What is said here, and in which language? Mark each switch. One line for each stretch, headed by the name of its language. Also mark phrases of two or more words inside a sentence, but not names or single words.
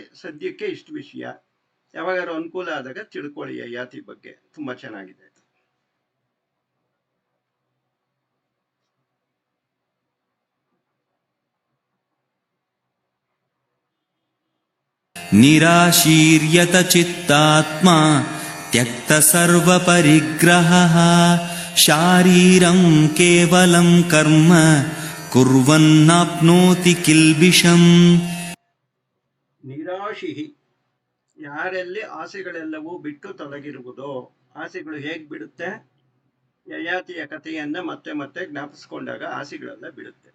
Kannada: ಸದ್ಯಕ್ಕೆ ಇಷ್ಟು ವಿಷಯ, ಯಾವಾಗಾರು ಅನುಕೂಲ ಆದಾಗ ತಿಳ್ಕೊಳ್ಳಿ ಯಯಾತಿ ಬಗ್ಗೆ, ತುಂಬಾ ಚೆನ್ನಾಗಿದೆ.
Sanskrit: ನಿರಾಶೀರ್ಯತ ಚಿತ್ತಾತ್ಮ ತ್ಯಕ್ತ ಸರ್ವ ಪರಿಗ್ರಹಃ ಶಾರೀರಂ ಕೇವಲಂ ಕರ್ಮ ಕುರ್ವನ್ನಾಪ್ನೋತಿ ಕಿಲ್ಬಿಷಂ.
Kannada: ನಿರಾಶಿ, ಯಾರಲ್ಲಿ ಆಸೆಗಳೆಲ್ಲವೂ ಬಿಟ್ಟು ತೊಲಗಿರುವುದೋ. ಆಸೆಗಳು ಹೇಗ್ ಬಿಡುತ್ತೆ? ಯಯಾತಿಯ ಕಥೆಯನ್ನ ಮತ್ತೆ ಮತ್ತೆ ಜ್ಞಾಪಿಸ್ಕೊಂಡಾಗ ಆಸೆಗಳೆಲ್ಲ ಬಿಡುತ್ತೆ.